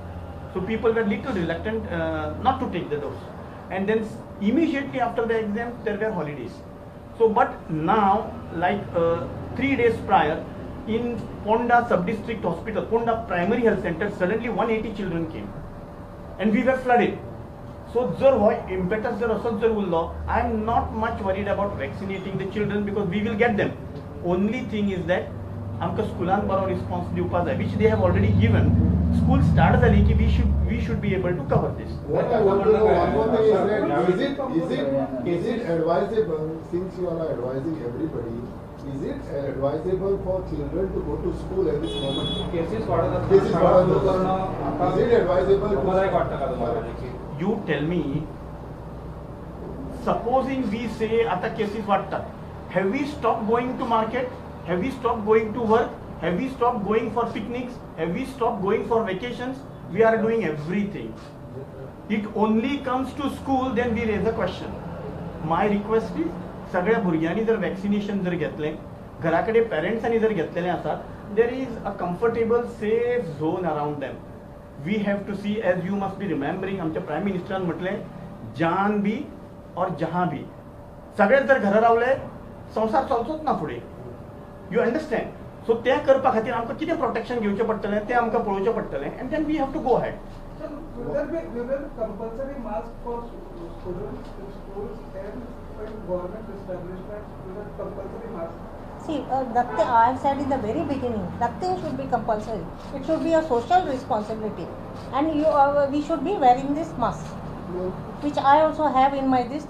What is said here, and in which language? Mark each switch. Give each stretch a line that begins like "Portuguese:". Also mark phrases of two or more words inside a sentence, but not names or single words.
English: So people were little reluctant not to take the dose. And then immediately after the exam, there were holidays. So, but now, like 3 days prior, in Ponda Sub-District Hospital, Ponda Primary Health Center, suddenly 180 children came. And we were flooded. So,
Konkani: जर हो impetus जर असंच जर उरलो,
English: I am not much worried about vaccinating the children because we will get them. Only thing is that
Konkani: आमकां स्कूलान बरो रिस्पॉन्स दिवपाक जाय,
English: which they have already given. School start
Konkani: जाली की
English: we should be able to cover this. What I want to know, one more thing is that is it advisable, since you are advising everybody, is it advisable for children to go to school at this moment?
Marathi: केसेस वाढत असतात. Cases वाढत लोकांना असतात. आता
English: Is it advisable to-
Marathi: तुम्हाला एक वाटतं का तुम्हाला की
English: You tell me, supposing we say
Marathi: आता केसेस वाढतात,
English: have we stopped going to market? Have we stopped going to work? Have we stopped going for picnics? Have we stopped going for vacations? We are doing everything. It only comes to school, then we raise a question. My request is,
Konkani: सगळ्या भुरग्यांनी जर वॅक्सिनेशन जर घेतले, घराकडे पेरेंट्सांनी जर घेतलेले आसात,
English: there is a comfortable safe zone around them. We have to see, as you must be remembering,
Konkani: आमच्या प्राईम मिनिस्टरान म्हटले,
Hindi: जान भी और जहां भी.
Konkani: सगळेच जर घरा रावले, संसार चलचोच ना फुडें.
English: You understand? So
Konkani: त्या करपा खातीर आमकां कितें प्रोटेक्शन घेवचें पडटलें तें आमकां पळोवचें पडटलें,
English: and then we have to go ahead. Sir, will there be compulsory mask for students in schools and in government establishments? Will there compulsory mask? See, nothing, I have said in the very beginning, nothing should be compulsory. It should be a social responsibility. And we should be wearing this mask, which I also have in my this.